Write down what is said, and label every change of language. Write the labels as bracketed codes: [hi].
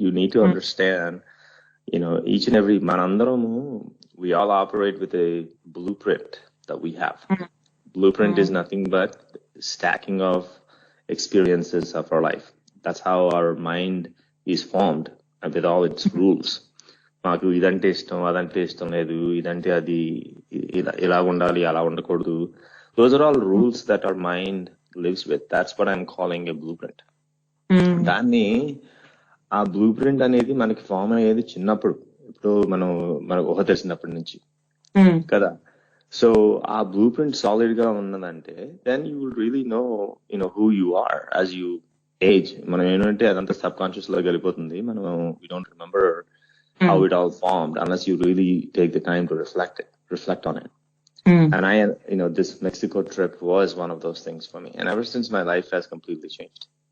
[en] You need to understand, each and every manandaramu, we all operate with a blueprint that we have. Blueprint is nothing but stacking of experiences of our life. That's how our mind is formed, with all its rules. [te] మాకు ఇదంటే ఇష్టం, అదంటే ఇష్టం లేదు, ఇదంటే అది ఇలా ఉండాలి, అలా ఉండకూడదు. [en] Those are all rules that our mind lives with. That's what I'm calling a blueprint. [te] దాన్ని, ఆ బ్లూప్రింట్ అనేది మనకి ఫామ్ అయ్యేది చిన్నప్పుడు, ఇప్పుడు మనకు ఊహ తెలిసినప్పటి నుంచి కదా. సో ఆ బ్లూప్రింట్ సాలిడ్ గా ఉన్నదంటే [en] Then you will really know who you are as you age. [te] మనం ఏంటంటే అదంతా సబ్ కాన్షియస్ లో వెళ్ళిపోతుంది. [en] మనం we don't remember how it all formed unless you really take the time to reflect on it. And this Mexico trip was one of those things for me, and ever since my life has completely changed.